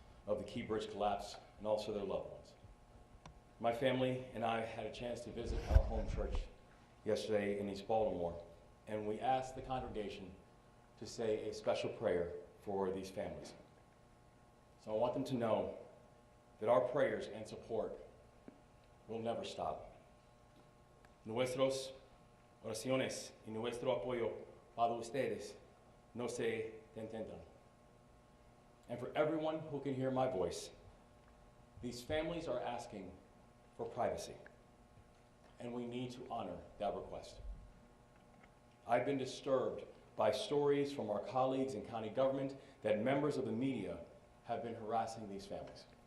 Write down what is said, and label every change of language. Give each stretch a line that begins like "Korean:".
English: of the Key Bridge Collapse and also their loved ones. My family and I had a chance to visit our home church yesterday in East Baltimore, and we asked the congregation to say a special prayer for these families. So I want them to know that our prayers and support will never stop.
Spanish: Nuestros oraciones y nuestro apoyo para ustedes no se detengan.
English: And for everyone who can hear my voice, these families are asking for privacy, and we need to honor that request. I've been disturbed by stories from our colleagues in county government that members of the media have been harassing these families.